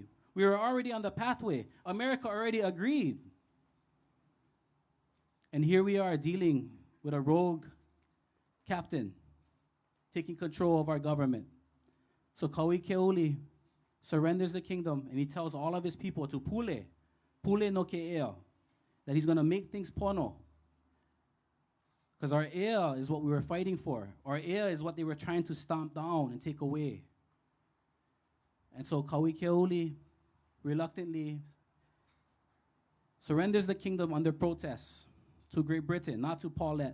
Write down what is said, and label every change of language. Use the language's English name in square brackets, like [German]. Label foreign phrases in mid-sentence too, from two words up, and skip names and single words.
[English] We were already on the pathway. America already agreed. And here we are dealing with a rogue captain taking control of our government. So Kauikeʻoli surrenders the kingdom, and he tells all of his people to [Hawaiian] pule no ke ea, [English] that he's going to make things pono. Because our ea is what we were fighting for. Our ea is what they were trying to stomp down and take away. And so Kauikeʻoli reluctantly surrenders the kingdom under protest to Great Britain, not to Paulette.